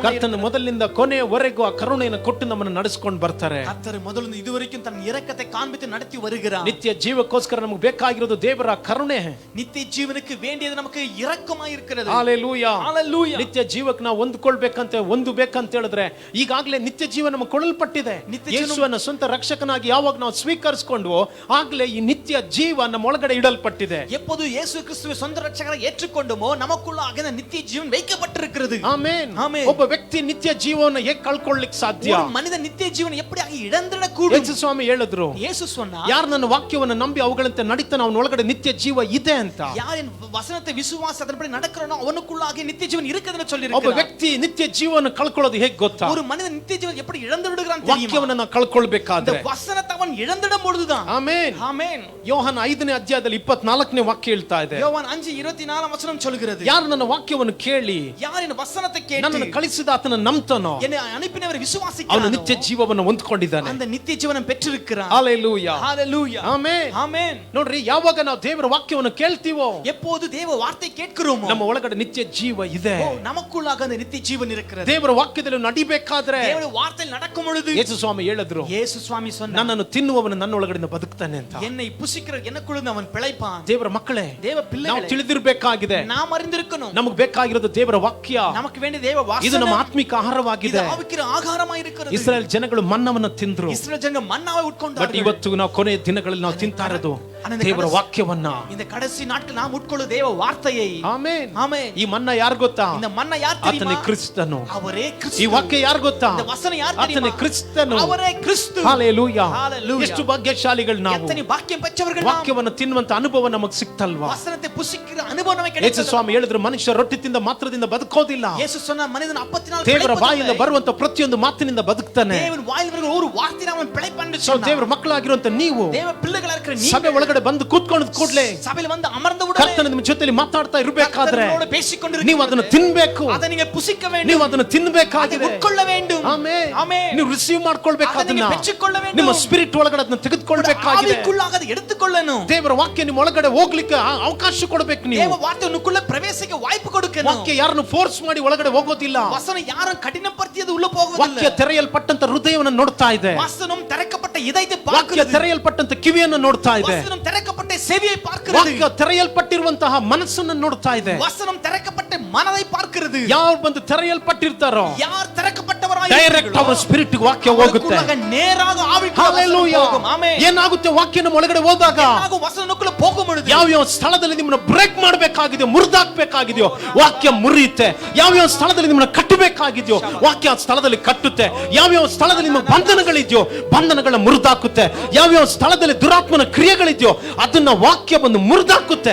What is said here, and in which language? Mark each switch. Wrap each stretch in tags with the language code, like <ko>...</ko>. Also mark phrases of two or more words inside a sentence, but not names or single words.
<kn>ಕರ್ತನ ಮೊದಲಿನಿಂದ ಕೊನೆಯವರೆಗೂ ಆ ಕರುಣೆಯನ್ನು ಕೊಟ್ಟು ನಮ್ಮನ್ನು ನಡೆಸಿಕೊಂಡು ಬರ್ತಾರೆ.</kn> <ta>கர்த்தர் முதல்ல இதுவரைக்கும் தன் இரக்கத்தை காண்பித்து நடத்தி வருகிறார்.</ta> <kn>ನಿತ್ಯ ಜೀವಕ್ಕೋಸ್ಕರ ನಮಗೆ ಬೇಕಾಗಿರೋದು ದೇವರ ಕರುಣೆ.</kn> <ta>நித்திய ஜீவனுக்கு வேண்டியது நமக்கு இரக்கமாக இருக்கிறது.</ta> <kn>ಹalleluya,</kn> <ta>ஹalleluya.</ta> <kn>ನಿತ್ಯ ಜೀವಕ್ಕೆ ನಾವು ಹೊಂದ್ಕೊಳ್ಬೇಕಂತ ಬೇಕಂತ ಹೇಳಿದ್ರೆ ಈಗಾಗಲೇ ನಿತ್ಯ ಜೀವ ನಮಗೆ ಕೊಡಲ್ಪಟ್ಟಿದೆ. ಯೇಸುವನ್ನ ಸ್ವಂತ ರಕ್ಷಕನಾಗಿ ಯಾವಾಗ ನಾವು ಸ್ವೀಕರಿಸಿಕೊಂಡ್ವೋ ಆಗ್ಲೇ ಈ ನಿತ್ಯ ಜೀವ ನಮ್ಮ ಒಳಗಡೆ ಇಡಲ್ಪಟ್ಟಿದೆ.</kn> <ta>எப்போது இயேசு கிறிஸ்துவை சொந்த ரட்சகராக ஏற்றுக்கொண்டோமோ நமக்குள்ளாக இந்த நித்திய ஜீவன் வைக்கப்பட்டிருக்கிறது.</ta> <kn>ಆಮೆನ್, ಆಮೆನ್. ಒಬ್ಬ ವ್ಯಕ್ತಿ ನಿತ್ಯ ಜೀವವನ್ನು ಹೇಗೆ ಕಳ್ಕೊಳ್ಳಿಕ್ಕೆ ಸಾಧ್ಯ?</kn> <ta>ஒரு மனிதன் நித்திய ஜீவன் எப்படி இழந்திடக்கூடும்?</ta> <kn>ಯೇಸು ಸ್ವಾಮಿ ಹೇಳಿದ್ರು,</kn> <ta>இயேசு சொன்னார்,</ta> <kn>ಯಾರು ನನ್ನ ವಾಕ್ಯವನ್ನು ನಂಬಿ ಅವುಗಳಂತೆ ನಡೀತಾನೆ ಅವನ ಒಳಗಡೆ ನಿತ್ಯ ಜೀವ ಇದೆ ಅಂತ.</kn> <ta>யார் என் வசனத்தை விசுவாசி அதன்படி நடக்கிறானோ அவனுக்குள்ளாக நித்திய ஜீவன் இருக்குதுன்னு</ta> <kn>ಒಬ್ಬ</kn> <ta>சொல்லியிருக்கிறார்.</ta> <kn>ವ್ಯಕ್ತಿ ನಿತ್ಯ ಜೀವವನ್ನು ಕಳ್ಕೊಳ್ಳೋದು ಹೇಗೆ ಗೊತ್ತಾ?</kn> <ta>ஒரு மனிதன் நித்திய ஜீவன் எப்படி இழந்து விடுகிறான் தெரியுமா?</ta> <kn>ವಾಕ್ಯವನ್ನು ನಾವು ಕಳ್ಕೊಳ್ಬೇಕಾದ್ರೆ,</kn> <ta>இந்த வசனத்தை அவன் இழந்திடும் பொழுதுதான்.</ta> <kn>ಆಮೆನ್,</kn> <ta>ஆமென்.</ta> <kn>ಯೋಹಾನ 5ನೇ ಅಧ್ಯಾಯದಲ್ಲಿ 24ನೇ ವಾಕ್ಯ ಹೇಳ್ತಾ ಇದೆ,</kn> <ta>யோவான் 5:24 வசனம் சொல்கிறது,</ta> <kn>ಯಾರು ನನ್ನ ವಾಕ್ಯವನ್ನು ಕೇಳಿ</kn> <ta>யார் என் வசனத்தை கேட்டு</ta> <kn>ನನ್ನನ್ನು ಕಳಿಸಿದ ಆತನ ನಂಬ್ತಾನೋ</kn> <ta>என்னை அனுப்பினவரை</ta> <kn>ಅವನು</kn> <ta>விசுவாசிக்கிறானோ</ta> <kn>ನಿತ್ಯ ಜೀವವನ್ನು ಹೊಂದ್ಕೊಂಡಿದ್ದಾನೆ.</kn> <ta>அந்த நித்திய ஜீவனை பெற்றிருக்கிறான்.</ta> <kn>ಹalleluya,</kn> <ta>ஹalleluya.</ta> <kn>ಆಮೆನ್,</kn> <ta>ஆமென்.</ta> <kn>ನೋಡ್ರಿ, ಯಾವಾಗ ನಾವು ದೇವರ ವಾಕ್ಯವನ್ನು ಕೇಳ್ತೀವೋ</kn> <ta>எப்போது தேவ வார்த்தை கேட்கிறோமோ</ta> <kn>ನಮ್ಮ ಒಳಗಡೆ ನಿತ್ಯ ಜೀವ ಇದೆ.</kn> <ta>நமக்குள்ளாக அந்த நித்திய ஜீவன் இருக்கிறது.</ta> <kn>ದೇವರ ವಾಕ್ಯದಲ್ಲಿ ನಡಿಬೇಕಾದ್ರೆ</kn> <ta>தேவனுடைய வார்த்தையில் நடக்கும் பொழுது</ta> <kn>ಯೇಸು ಸ್ವಾಮಿ ಹೇಳಿದ್ರು,</kn> <ta>இயேசு சுவாமி சொன்னார்,</ta> <kn>ನನ್ನನ್ನು ತಿನ್ನುವವನು ನನ್ನ ಒಳಗಡೆ ಬದುಕ್ತಾನೆ ಅಂತ.</kn> <ta>என்னை புசிக்கிற எனக்குள்ள அவன் பிழைப்பான்.</ta> <kn>ದೇವರ ಮಕ್ಕಳೇ,</kn> <ta>தேவ</ta> <kn>ನಾವು</kn> <ta>பிள்ளைகளே,</ta> <kn>ತಿಳಿದಿರಬೇಕಾಗಿದೆ,</kn> <ta>நாம் அறிந்திருக்கணும்,</ta> <kn>ನಮಗೆ ಬೇಕಾಗಿರೋದು ದೇವರ ವಾಕ್ಯ.</kn> <ta>நமக்கு வேண்டிய தேவ</ta> <kn>ಇದು ನಮ್ಮ</kn> <ta>வாசனம்,</ta> <kn>ಆತ್ಮಿಕ</kn> <ta>இது</ta> <kn>ಆಹಾರವಾಗಿದೆ.</kn> <ta>ஆவிக்கிற ஆகாரமாய் இருக்கிறது.</ta> <kn>ಇಸ್ರಾಯೇಲ್ ಜನಗಳು ಮನ್ನವನ್ನು ತಿಂದ್ರು,</kn> <ta>இஸ்ரவேல் ஜனங்க மன்னாவை</ta> <kn>ಬಟ್</kn> <ta>உட்கொண்டார்கள்.</ta> <kn>ಇವತ್ತು ನಾವು ಕೊನೆಯ ದಿನಗಳಲ್ಲಿ ನಾವು ತಿಂತಾ ಇರೋದು ದೇವರ ವಾಕ್ಯವನ್ನ.</kn> <ta>இந்த கடைசி நாட்கள் நாம் உட்கொள்ளும் தேவ வார்த்தையை.</ta> <kn>ಆಮೆನ್,</kn> <ta>ஆமென்.</ta> <kn>ಈ ಮನ್ನ ಯಾರು ಗೊತ್ತಾ?</kn> <ta>இந்த மன்னா யார்</ta> <kn>ಆತನೇ</kn> <ta>தெரியுமா?</ta> <kn>ಕ್ರಿಸ್ತನು.</kn> <ta>அவரೇ</ta> <kn>ಈ</kn> <ta>கிறிஸ்து.</ta> <kn>ವಾಕ್ಯ ಯಾರು ಗೊತ್ತಾ?</kn> <ta>இந்த வசனம் யார்</ta> <kn>ಆತನೇ</kn> <ta>தெரியுமா?</ta> <kn>ಕ್ರಿಸ್ತನು.</kn> <ta>அவரೇ கிறிஸ்து.</ta> <kn>ಹalleluya,</kn> <ta>Hallelujah.</ta> <kn>ಎಷ್ಟು ಭಾಗ್ಯಶಾಲಿಗಳು ನಾವು.</kn> <ta>எத்தனை பாக்கியம் பெற்றவர்கள் நாம்.</ta> <kn>ವಾಕ್ಯವನ್ನು ತಿನ್ನುವಂತ ಅನುಭವ ನಮಗೆ ಸಿಕ್ತಲ್ವಾ?</kn> <ta>வசனத்தை புசிக்கிற அனுபவம் நமக்கு</ta> <kn>ಯೇಸು</kn> <ta>கிடைத்தது.</ta> <kn>ಸ್ವಾಮಿ ಹೇಳಿದ್ರು, ಮನುಷ್ಯ ರೊಟ್ಟಿ ತಿಂದ ಮಾತ್ರದಿಂದ ಬದುಕೋದಿಲ್ಲ,</kn> <ta>இயேசு சொன்னார், மனிதன் அப்பத்தினால்</ta> <kn>ದೇವರ ಬಾಯಿಂದ</kn> <ta>பிழைப்பதில்லை.</ta> <kn>ಬರುವಂತ ಪ್ರತಿಯೊಂದು ಮಾತಿನಿಂದ ಬದುಕ್ತಾನೆ.</kn> <ta>தேவன் வாயில் வருகிற ஒரு வார்த்தையினால் அவன் பிழைப்பான் என்று</ta> <kn>ಸೊ</kn> <ta>சொன்னார்.</ta> <kn>ದೇವರ ಮಕ್ಕಳಾಗಿರುವಂತ ನೀವು</kn> <ta>தேவ பிள்ளைகளா இருக்கிற</ta> <kn>ಸಭೆ</kn> <ta>நீங்கள்</ta> <kn>ಒಳಗಡೆ ಬಂದು ಕೂತ್ಕೊಂಡ ಕೂಡಲೇ</kn> <ta>சபையில் வந்து அமர்ந்த உடனே</ta> <kn>ಕರ್ತನ ನಿಮ್ಮ ಜೊತೆಲಿ ಮಾತಾಡ್ತಾ ಇರಬೇಕಾದ್ರೆ</kn> <ta>கர்த்தரோடு பேசிக்கொண்டு</ta> <kn>ನೀವು ಅದನ್ನು ತಿನ್ಬೇಕು,</kn> <ta>அதை நீங்க புசிக்க வேண்டும்,</ta> <kn>ನೀವು ಅದನ್ನು</kn> <ta>அதை</ta> <kn>ತಿನ್ಬೇಕಾಗಿದೆ.</kn> <ta>உட்கொள்ள வேண்டும்.</ta> <kn>ಆಮೆನ್,</kn> <ta>ஆமென்.</ta> <kn>ನೀವು ರಿಸೀವ್ ಮಾಡ್ಕೊಳ್ಬೇಕು,</kn> <ta>அதை நீங்க</ta> <kn>ಅದನ್ನ</kn> <ta>பெற்றுக்கொள்ள வேண்டும்.</ta> <kn>ನಿಮ್ಮ ಸ್ಪಿರಿಟ್ ಒಳಗಡೆ ಅದನ್ನ ತೆಗೆದುಕೊಳ್ಬೇಕಾಗಿದೆ.</kn> <ta>ஆவிக்குள்ளாக அதை எடுத்துக்கொள்ளணும்.</ta> <kn>ದೇವರ ವಾಕ್ಯ ನಿಮ್ಮ ಒಳಗಡೆ ಹೋಗ್ಲಿಕ್ಕೆ ಅವಕಾಶ ಕೊಡಬೇಕು.</kn> <ta>தேவ</ta> <kn>ನೀವು</kn> <ta>வார்த்தை உனக்குள்ள பிரவேசிக்க வாய்ப்பு கொடுக்கணும்.</ta> <kn>ವಾಕ್ಯ ಯಾರನ್ನು ಫೋರ್ಸ್ ಮಾಡಿ ಒಳಗಡೆ ಹೋಗೋದಿಲ್ಲ.</kn> <ta>வசனம் யாரும் கடினப்படுத்தியது உள்ள போவதில்லை.</ta> <kn>ವಾಕ್ಯ ತೆರೆಯಲ್ಪಟ್ಟಂತ ಹೃದಯವನ್ನು ನೋಡ್ತಾ ಇದೆ.</kn> <ta>வசனம் திறக்கப்பட்ட இதயத்தை</ta> <kn>ವಾಕ್ಯ</kn> <ta>பார்க்கிறது.</ta> <kn>ತೆರೆಯಲ್ಪಟ್ಟಂತ ಕಿವಿಯನ್ನು ನೋಡ್ತಾ ಇದೆ.</kn> <ta>வசனம் திறக்கப்பட்ட செவியை பார்க்கிறது.</ta> <kn>ವಾಕ್ಯ ತೆರೆಯಲ್ಪಟ್ಟಿರುವಂತಹ ಮನಸ್ಸನ್ನು ನೋಡ್ತಾ ಇದೆ.</kn> <ta>வசனம் திறக்கப்பட்ட மனதை பார்க்கிறது.</ta> <kn>ಯಾರು ಬಂದು ತೆರೆಯಲ್ಪಟ್ಟಿರ್ತಾರೋ</kn> <ta>யார் திறக்கப்பட்டவராய்</ta> <kn>ಡೈರೆಕ್ಟ್ ಅವರ ಸ್ಪಿರಿಟ್ ವಾಕ್ಯ ಹೋಗುತ್ತೆ.</kn> <ta>நேராக ஆவிக்குள்ள Hallelujah. போகும்.</ta> <kn>ಆಮೆನ್. ಏನಾಗುತ್ತೆ ವಾಕ್ಯ ನಮ್ಮ ಒಳಗಡೆ ಹೋದಾಗ ನಾವು ವಚನಕ್ಕೂ ಹೋಗುವ பொழுது ಯಾವ ಸ್ಥಳದಲ್ಲಿ ನಿಮ್ಮನ್ನ ಬ್ರೇಕ್ ಮಾಡಬೇಕಾಗಿದೆಯೋ ಮುರಿದಾಕ್ಬೇಕಾಗಿದೆಯೋ ವಾಕ್ಯ ಮುರಿಯುತ್ತೆ. ಯಾವ ಸ್ಥಳದಲ್ಲಿ ನಿಮ್ಮನ್ನ ಕಟ್ಟಬೇಕಾಗಿದೆಯೋ ವಾಕ್ಯ ಆ ಸ್ಥಳದಲ್ಲಿ ಕಟ್ಟುತ್ತೆ. ಯಾವ ಸ್ಥಳದಲ್ಲಿ ನಿಮ್ಮ ಬಂಧನಗಳಿದೆಯೋ ಬಂಧನಗಳ ಮುರಿದಾಕುತ್ತೆ. ಯಾವ ಸ್ಥಳದಲ್ಲಿ ದುರಾತ್ಮನ ಕ್ರಿಯೆಗಳಿದೆಯೋ ಅದನ್ನ ವಾಕ್ಯ ಬಂದು ಮುರಿದಾಕುತ್ತೆ.</kn>